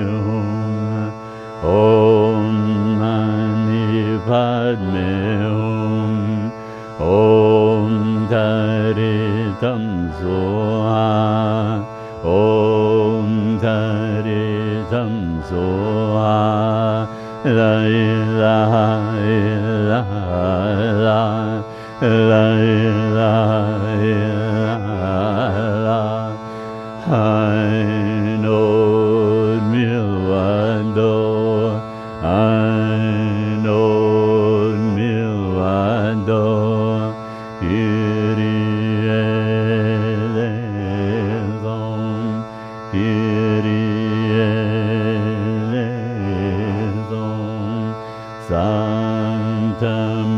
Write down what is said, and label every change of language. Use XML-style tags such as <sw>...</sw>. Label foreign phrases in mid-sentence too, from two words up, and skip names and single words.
<sa>Hum, Om Mani Padme Hum, Om Taritam Soha, Om Taritam Soha,</sa> <ar>La ilaha illallah, La ilaha illallah,</ar> <he>Ainod milvado,</he> <el>Ainod milvado, Kyrie eleison, Kyrie eleison, Santa</el>